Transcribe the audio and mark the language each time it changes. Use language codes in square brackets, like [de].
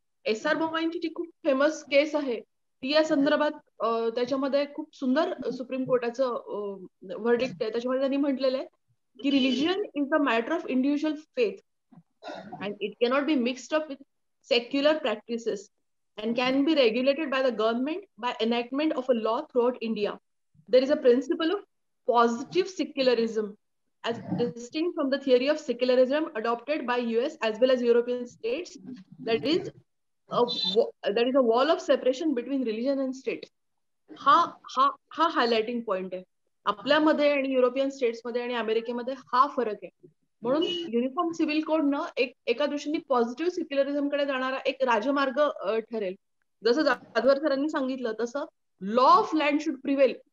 [mr] SR बोमाईंची जी खूप famous केस आहे ती या संदर्भात त्याच्यामध्ये खूप सुंदर सुप्रीम कोर्टाचं व्हर्डिक्ट आहे. त्याच्यामध्ये त्यांनी म्हटलेलं आहे की [en] Religion is the matter of individual faith and it cannot be mixed up with secular practices and can be regulated by the government by enactment of a law throughout India. There is a principle of positive secularism as distinct from the theory of secularism adopted by US as well as European states. That is a wall of separation between religion and state. [mr] हा highlighting point आहे. आपल्यामध्ये आणि European states मध्ये आणि अमेरिकेमध्ये हा फरक आहे. म्हणून युनिफॉर्म सिव्हिल कोड न एका दृष्टीने पॉझिटिव्ह सेक्युलरिझम कडे जाणारा एक राजमार्ग ठरेल. जसं जाधवर सरांनी सांगितलं तसं [en] law of land should prevail